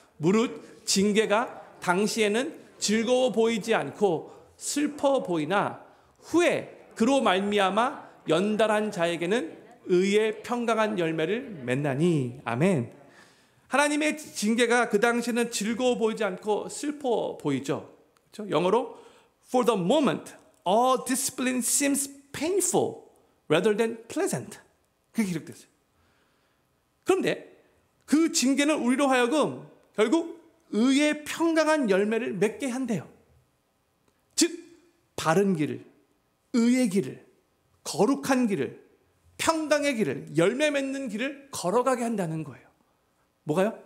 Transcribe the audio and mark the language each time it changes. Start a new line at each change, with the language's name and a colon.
Korean: 무릇 징계가 당시에는 즐거워 보이지 않고 슬퍼 보이나 후에 그로 말미암아 연달한 자에게는 의의 평강한 열매를 맺나니. 아멘. 하나님의 징계가 그 당시에는 즐거워 보이지 않고 슬퍼 보이죠. 그렇죠? 영어로
English: For the moment, all discipline seems painful rather than pleasant.
Korean: 그렇게 기록됐어요. 그런데 그 징계는 우리로 하여금 결국 의의 평강한 열매를 맺게 한대요. 즉 바른 길을, 의의 길을, 거룩한 길을, 평강의 길을, 열매 맺는 길을 걸어가게 한다는 거예요. 뭐가요?